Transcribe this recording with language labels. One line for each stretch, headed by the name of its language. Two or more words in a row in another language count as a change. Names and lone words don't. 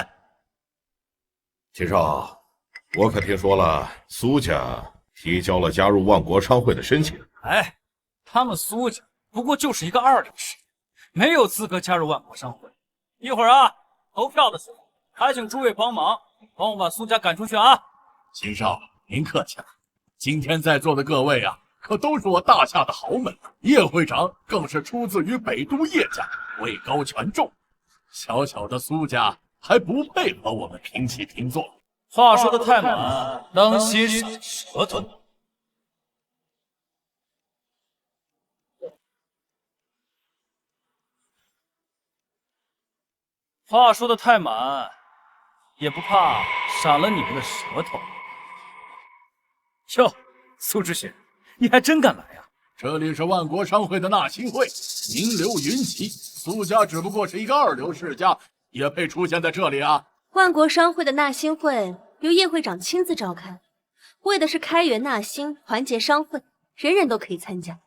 Chinese: 秦少，我可聽說了，蘇家提交了加入萬國商會的申請。哎，他們蘇家不過就是一個二流世家，沒有資格加入萬國商會。一會兒啊，投票的時候，還請諸位幫忙，幫我把蘇家趕出去啊！秦少，您客氣了。今天在座的各位啊， 可都是我大夏的豪门，叶会長更是出自于北都叶家，位高权重。小小的蘇家還不配和我們平起平坐。話說的太滿，當心舌頭。话說的太滿，也不怕閃了你們的舌頭。喲，蘇之雪，你還真敢來呀！這裡是萬國商會的納新會，名流雲集，蘇家只不過是一個二流世家，也配出現在這裡啊？萬國商會的納新會由葉會長親自召開，為的是開源納新，團結商會，人人都可以參加。